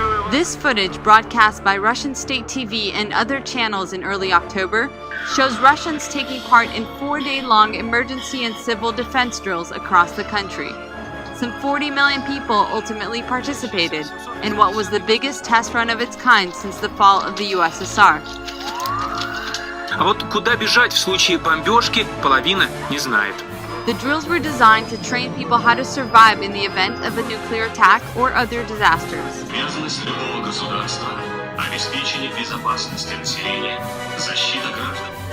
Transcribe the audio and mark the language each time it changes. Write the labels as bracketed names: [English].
[English] This footage, broadcast by Russian state TV and other channels in early October, shows Russians taking part in 4-day-long emergency and civil defense drills across the country. Some 40 million people ultimately participated in what was the biggest test run of its kind since the fall of the USSR. [Russian] А вот куда бежать в случае бомбежки, половина не знает. [English] The drills were designed to train people how to survive in the event of a nuclear attack or other disasters. [Russian] Обязанность любого государства – обеспечение безопасности населения, защита граждан.